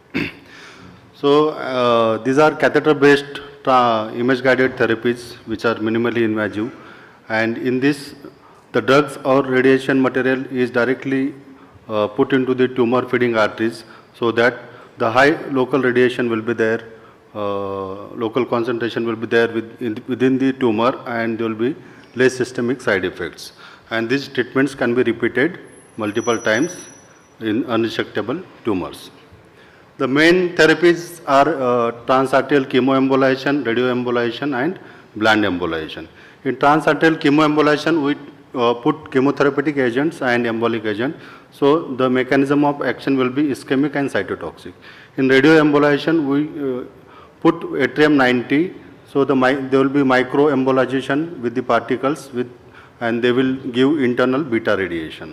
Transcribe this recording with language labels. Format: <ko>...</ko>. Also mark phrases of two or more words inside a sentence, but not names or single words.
<en>So, these are catheter-based image-guided therapies which are minimally invasive, and in this, the drugs or radiation material is directly put into the tumor-feeding arteries, so that the high local radiation will be there, local concentration will be there within the tumor, and there will be less systemic side effects. And these treatments can be repeated multiple times in unresectable tumors. The main therapies are transarterial chemoembolization, radioembolization, and bland embolization. In transarterial chemoembolization, we put chemotherapeutic agents and embolic agent. So the mechanism of action will be ischemic and cytotoxic. In radioembolization, we put yttrium-90. So there will be microembolization with the particles and they will give internal beta radiation.</en>